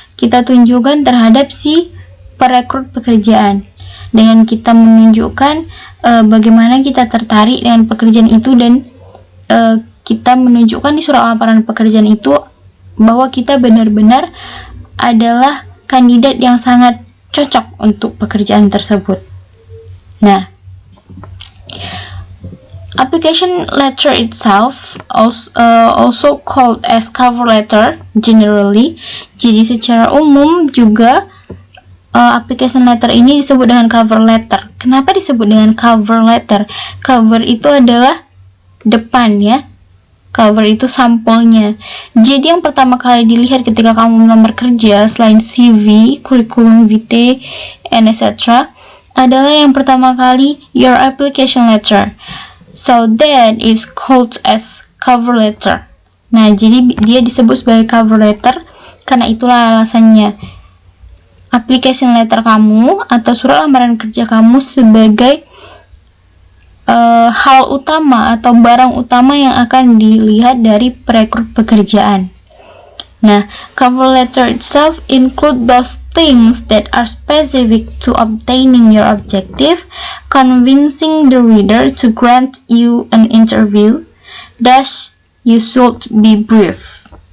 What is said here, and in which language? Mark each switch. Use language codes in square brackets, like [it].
[id] Kita tunjukkan terhadap si perekrut pekerjaan dengan kita menunjukkan bagaimana kita tertarik dengan pekerjaan itu, dan kita menunjukkan di surat lamaran pekerjaan itu bahwa kita benar-benar adalah kandidat yang sangat cocok untuk pekerjaan tersebut. [en] Nah, application letter itself also called as cover letter generally. [id] Jadi secara umum juga application letter ini disebut dengan cover letter. Kenapa disebut dengan cover letter? Cover itu adalah depan, ya. Cover itu sampulnya. Jadi yang pertama kali dilihat ketika kamu melamar kerja selain CV, curriculum vitae, and etc. adalah yang pertama kali [en] your application letter. So that is called as cover letter. [id] Nah, jadi dia disebut sebagai cover letter karena itulah alasannya. Application letter kamu atau surat lamaran kerja kamu sebagai hal utama atau barang utama yang akan dilihat dari perekrut pekerjaan. [en] Nah, cover letter itself include those things that are specific to obtaining your objective, convincing the reader to grant you an interview. Thus, you should be brief.